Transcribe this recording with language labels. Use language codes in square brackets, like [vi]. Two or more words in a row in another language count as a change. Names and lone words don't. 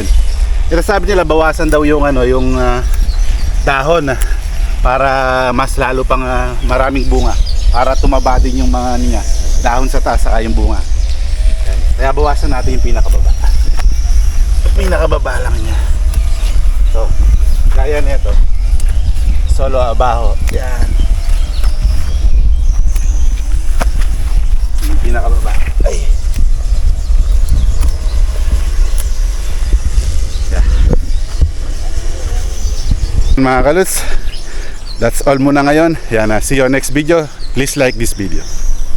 [tl] Ito sabi nila, bawasan daw yung yung dahon para mas lalo pang maraming bunga, para tumaba din yung mga niya, dahon sa taas saka yung bunga. Yan. Kaya bawasan natin yung pinakababa. Pinakababa lang niya. So, gaya nito. [es] Solo abajo. [tl] Yan. Yung pinakababa. Ay. [en] Yeah. [tl] Mga kalods, [en] that's all [tl] muna ngayon. Yan, [en] see you next video. Please like this video.